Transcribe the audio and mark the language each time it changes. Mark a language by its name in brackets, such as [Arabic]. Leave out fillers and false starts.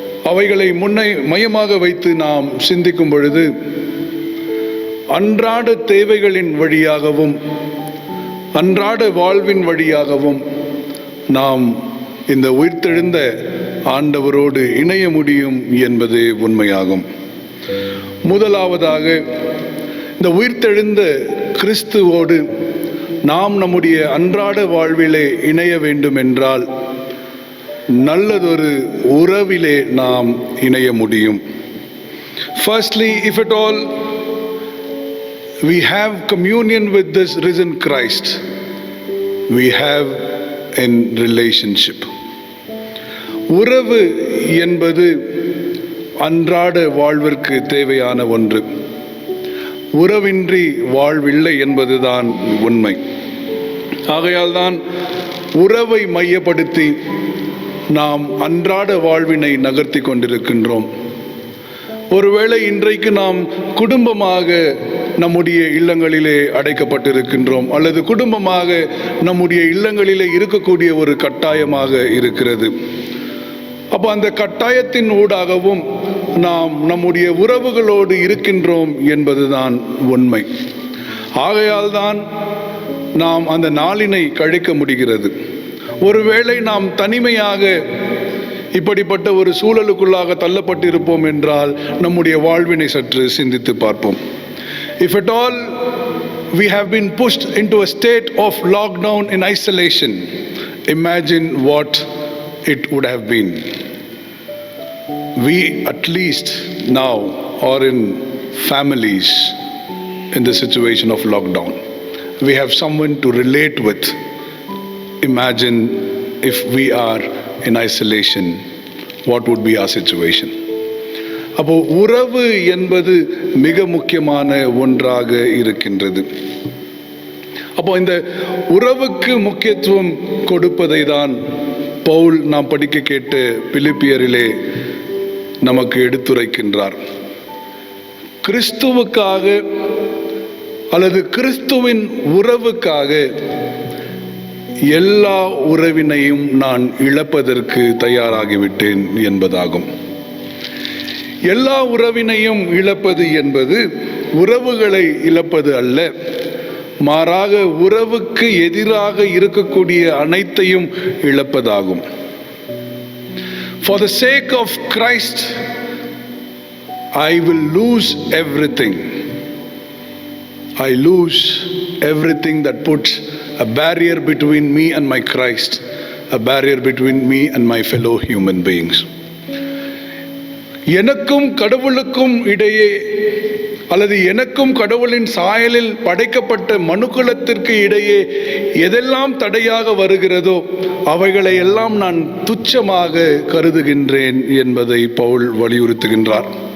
[Tamil] அவைகளை மையமாக வைத்து நாம் சிந்திக்கும் பொழுது அன்றாட தேவைகளின் வழியாகவும் அன்றாட வாழ்வின் வழியாகவும் நாம் இந்த உயிர்த்தெழுந்த ஆண்டவரோடு இணைய முடியும் என்பதே உண்மையாகும். முதலாவதாக, இந்த உயிர்த்தெழுந்த கிறிஸ்துவோடு நாம் நம்முடைய அன்றாட வாழ்விலே இணைய வேண்டும் என்றால் நல்லதொரு உறவிலே நாம் இணைய முடியும். [English] Firstly, if at all we have communion with this risen Christ, we have in relationship. [Tamil] உறவு என்பது அன்றாட வாழ்விற்கு தேவையான ஒன்று. உறவின்றி வாழ்வில்லை என்பதுதான் உண்மை. ஆகையால் தான் உறவை மையப்படுத்தி நாம் அன்றாட வாழ்வினை நகர்த்தி கொண்டிருக்கின்றோம். ஒருவேளை இன்றைக்கு நாம் குடும்பமாக நம்முடைய இல்லங்களிலே அடைக்கப்பட்டிருக்கின்றோம், அல்லது குடும்பமாக நம்முடைய இல்லங்களிலே இருக்கக்கூடிய ஒரு கட்டாயமாக இருக்கிறது. அப்போ அந்த கட்டாயத்தின் ஊடாகவும் நாம் நம்முடைய உறவுகளோடு இருக்கின்றோம் என்பதுதான் உண்மை. ஆகையால் தான் நாம் அந்த நாளினை கழிக்க முடிகிறது. ஒருவேளை நாம் தனிமையாக இப்படிப்பட்ட ஒரு சூழலுக்குள்ளாக தள்ளப்பட்டிருப்போம் என்றால் நம்முடைய வாழ்வினை சற்று சிந்தித்து பார்ப்போம். [English] If at all we have been pushed into a state of lockdown in isolation, imagine what it would have been. We at least now are in families in the situation of lockdown. We have someone to relate with. Imagine if we are in isolation, what would be our situation? [Tamil] அப்போ உறவு என்பது மிக முக்கியமான ஒன்றாக இருக்கின்றது. அப்போ இந்த உறவுக்கு முக்கியத்துவம் கொடுப்பதை தான் பவுல் நாம் படிக்க கேட்ட பிலிப்பியரிலே நமக்கு எடுத்துரைக்கின்றார். கிறிஸ்துவுக்காக அல்லது கிறிஸ்துவின் உறவுக்காக எல்லா உறவினையும் நான் இழப்பதற்கு தயாராகிவிட்டேன் என்பதாகும். எல்லா உறவினையும் இழப்பது என்பது உறவுகளை இழப்பது அல்ல, மாறாக உறவுக்கு எதிராக இருக்கக்கூடிய அனைத்தையும் இழப்பதாகும். [English] For the sake of Christ, I will lose everything. I lose everything that puts a barrier between me and my Christ, a barrier between me and my fellow human beings. [Tamil] எனக்கும் கடவுளுக்கும் இடையே அல்லது எனக்கும் கடவுளின் சாயலில் படைக்கப்பட்ட மனுக்குலத்திற்கு இடையே எதெல்லாம் தடையாக வருகிறதோ அவைகளை எல்லாம் நான் துச்சமாக கருதுகின்றேன் என்பதை பவுல் வலியுறுத்துகின்றார்.